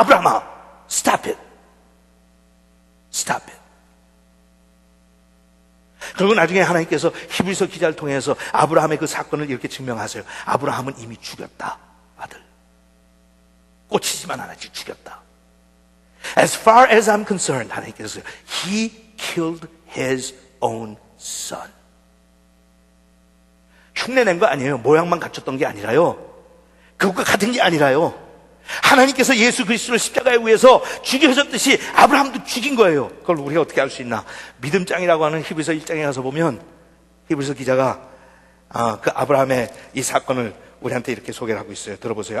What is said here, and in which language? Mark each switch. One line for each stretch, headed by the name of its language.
English: 아브라함아! Stop it. Stop it.
Korean: 그리고 나중에 하나님께서 히브리서 기자를 통해서 아브라함의 그 사건을 이렇게 증명하세요. 아브라함은 이미 죽였다. 아들. 꽂히지만 않았지 죽였다.
English: As far as I'm concerned, 하나님께서 He killed His own son.
Korean: 흉내낸 거 아니에요. 모양만 갖췄던 게 아니라요. 그것과 같은 게 아니라요. 하나님께서 예수 그리스도를 십자가에 위해서 죽여졌듯이 아브라함도 죽인 거예요. 그걸 우리가 어떻게 알 수 있나? 믿음장이라고 하는 히브리서 1장에 가서 보면 히브리서 기자가 그 아브라함의 이 사건을 우리한테 이렇게 소개를 하고 있어요. 들어보세요.